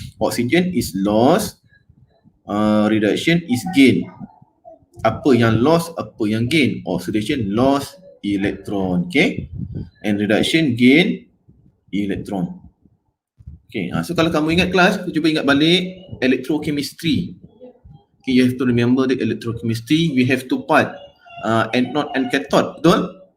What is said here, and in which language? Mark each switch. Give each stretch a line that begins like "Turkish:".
English: Oxygen is loss, reduction is gain.
Malay: Apa yang loss, apa yang gain?
English: Oxidation loss electron, okay? And reduction gain electron.
Malay: Okay, so kalau kamu ingat kelas, cuba ingat balik electrochemistry.
English: Okay, you have to remember the electrochemistry. We have two part, anode and cathode, betul?